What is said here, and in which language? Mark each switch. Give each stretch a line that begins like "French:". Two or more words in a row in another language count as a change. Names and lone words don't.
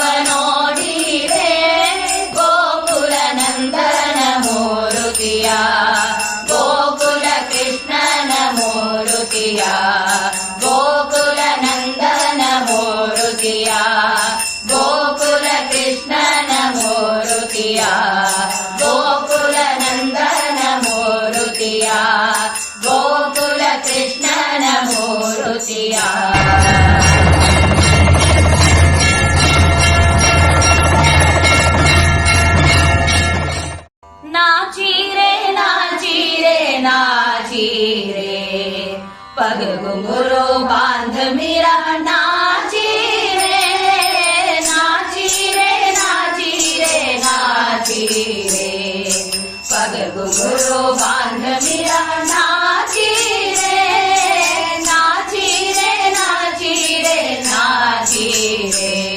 Kannada: ನೋಡಿರೆ ಗೋಕುಲ ನಂದನ ಮೂರುತಿಯ ಗೋಕುಲ ಕೃಷ್ಣನ ಮೂರುತಿಯ ಗೋಕುಲ ನಂದನ ಮೂರುತಿಯ ಗೋಕುಲ ಕೃಷ್ಣನ ಮೂರುತಿಯ ಗೋಕುಲ ನಂದನ ಮೂರುತಿಯ ಗೋಕುಲ ಕೃಷ್ಣನ ಮೂರುತಿಯ
Hindi: नाचीरे नाचीरे नाचीरे पग घुंघरू बांध मेरा नाचीरे नाचीरे नाचीरे नाचीरे पग घुंघरू बांध मेरा नाचीरे नाचीरे नाचीरे नाचीरे